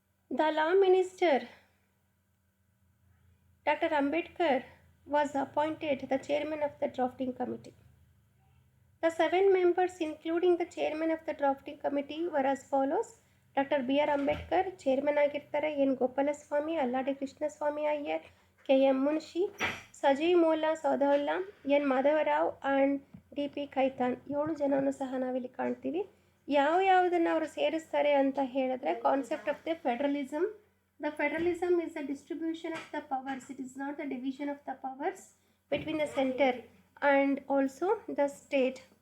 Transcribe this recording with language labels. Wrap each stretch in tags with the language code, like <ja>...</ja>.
<en>The law minister doctor Ambedkar was appointed the chairman of the drafting committee. The 7 members, including the chairman of the drafting committee, were as follows: Dr. B.R.</en> <kn>Ambedkar, chairman ಆಗಿರ್ತಾರೆ, N. Gopalaswamy, Alladi Krishnaswamy Iyer, K.M. Munshi, Sajeev ಮೋಲ್ಲಾ ಸೌದೌಲ್ಲಾ, N. Madhavrao and D.P. Khaitan. 7 ಜನವನ್ನು ಸಹ ನಾವಿಲ್ಲಿ ಕಾಣ್ತೀವಿ. ಯಾವುದನ್ನು ಅವರು ಸೇರಿಸ್ತಾರೆ ಅಂತ ಹೇಳಿದ್ರೆ, concept of the federalism.</kn> <en>The federalism is the distribution of the powers. It is not the division of the powers between the center and also the state.</en>